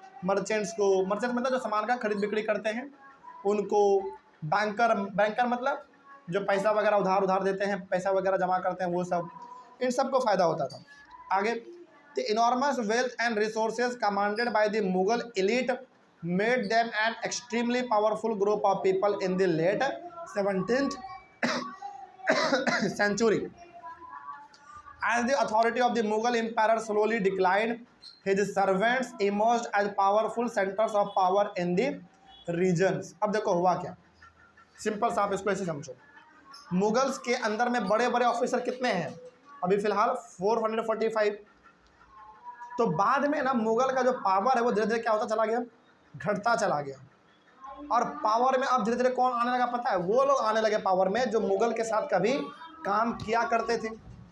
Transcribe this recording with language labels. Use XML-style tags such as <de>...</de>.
<hi>Merchants को, merchant मतलब जो सामान का खरीद बिक्री करते हैं उनको, बैंकर, बैंकर मतलब जो पैसा वगैरह उधार देते हैं, पैसा वगैरह जमा करते हैं, वो सब, इन सब को फ़ायदा होता था।</hi> <en>आगे, the enormous wealth and resources commanded by the Mughal elite made them an extremely powerful group of people in the late 17th century. As the authority of the Mughal Empire slowly declined, his servants emerged as powerful centers of power in the regions.</en> <hi>अब देखो हुआ क्या, simple सा आप इसको ऐसे समझो। Mughals के अंदर में बड़े बड़े ऑफिसर कितने हैं अभी फिलहाल 445। तो बाद में ना मुगल का जो पावर है वो धीरे धीरे क्या होता चला गया, घटता चला गया। और पावर में अब धीरे धीरे कौन आने लगा पता है, वो लोग आने लगे पावर में जो मुगल के साथ कभी काम किया करते थे।</hi>